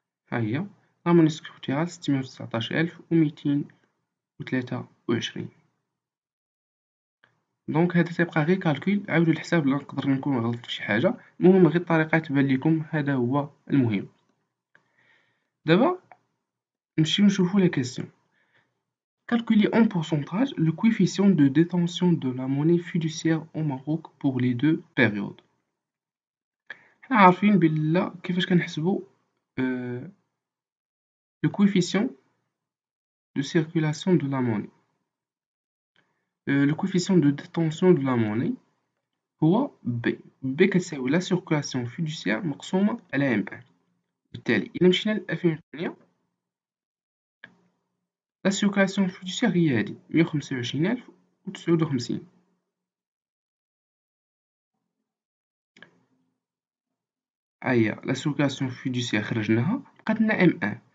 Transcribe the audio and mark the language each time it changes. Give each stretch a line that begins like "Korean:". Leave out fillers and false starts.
Arabic: ها هي لا موني سكريبتورال 619,223. دونك هذا تيبقى غير كالكول، عاودو الحساب لا نقدر نكون غلطت في شي حاجه، المهم غير الطريقه تبان لكم، هذا هو المهم. دابا نمشيو نشوفو لا كيسيون.
French: Calculer en pourcentage le coefficient de détention de la monnaie fiduciaire au Maroc pour les deux périodes.
Arabic: حنا عارفين بلا كيفاش كنحسبو
French: le coefficient de circulation de la monnaie. Le coefficient de détention de la monnaie
Arabic: هو B كتساوي لا سيركولاسيون فيدوسيير مقسومة على M1. بالتالي إلا مشينا ل 2008 لا سيركولاسيون فيدوسيير هي هادي 125,059. ها هي لا سيركولاسيون فيدوسيير خرجناها بقات لنا M1.